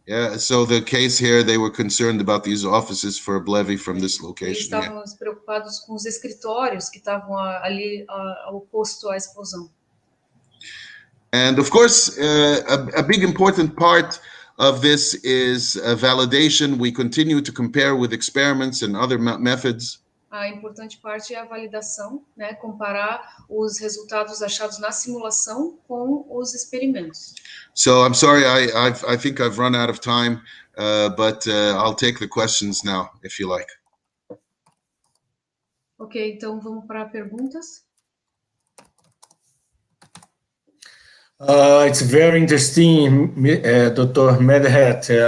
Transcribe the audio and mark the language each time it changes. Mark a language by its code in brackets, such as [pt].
[en] Yeah, so the case here, they were concerned about these offices for a Blevy from this location. [pt] Eles estavam preocupados com os escritórios que estavam ali oposto à explosão. [en] And of course, a big important part of this is validation. We continue to compare with experiments and other methods. [pt] A importante parte é a validação, né? Comparar os resultados achados na simulação com os experimentos. [en] So I'm sorry, I think I've run out of time, but I'll take the questions now, if you like. [pt] Ok, então vamos para perguntas. [en] It's very interesting, Dr. Madhat.